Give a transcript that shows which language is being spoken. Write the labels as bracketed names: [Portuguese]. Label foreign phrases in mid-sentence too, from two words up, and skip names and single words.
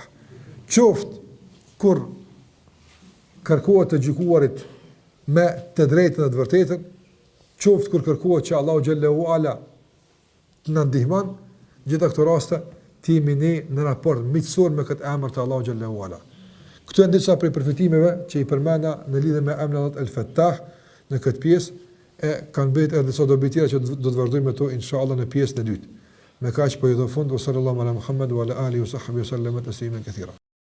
[Albanian] Qoftë kur kërkohet të gjykuarit me të drejtën dhe të vërtetën, qoftë kur kërkohet që Allahu [Arabic] جل وعلا [Albanian] të na ndihmon, gjitha këto raste të jemi ne në raport mitësor me këtë emër të Allahu [Arabic] جل وعلا. [Albanian] Këto janë disa prej përfitime që i përmenda në lidhje me emrin Allahut el-Fetah në këtë pjesë, e kanë bërë edhe disa dobi tjera që do të vazhdojmë me to inshallah në pjesën e dytë. Me kaq po i do fund, [Arabic] صلى الله على محمد وعلى آله وصحبه وسلم تسليما كثيرا.